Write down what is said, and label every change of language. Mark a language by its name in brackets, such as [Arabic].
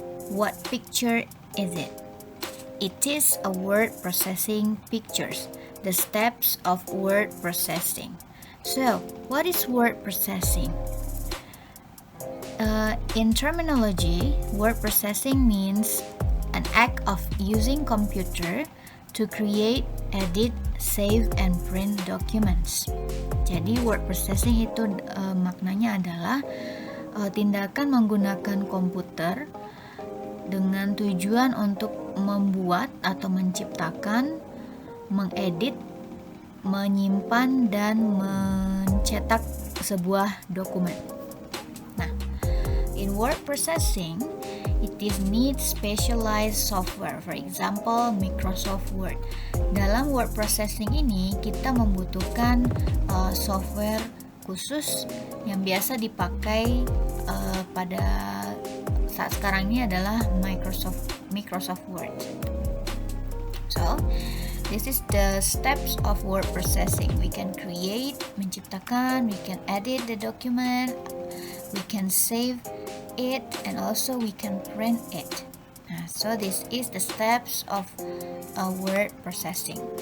[English] What picture is it? It is a word processing pictures, the steps of word processing. So, what is word processing? In terminology, word processing means an act of using computer to create, edit, save, and print documents. [Indonesian] Jadi word processing itu maknanya adalah tindakan menggunakan komputer dengan tujuan untuk membuat atau menciptakan, mengedit, menyimpan, dan mencetak sebuah dokumen. [English] Nah, in word processing, it needs specialized software, for example, Microsoft Word. [Indonesian] Dalam word processing ini, kita membutuhkan software khusus yang biasa dipakai pada saat sekarang ini adalah Microsoft Word. [English] So, this is the steps of word processing. We can create, menciptakan, we can edit the document, we can save it, and also we can print it. So this is the steps of word processing.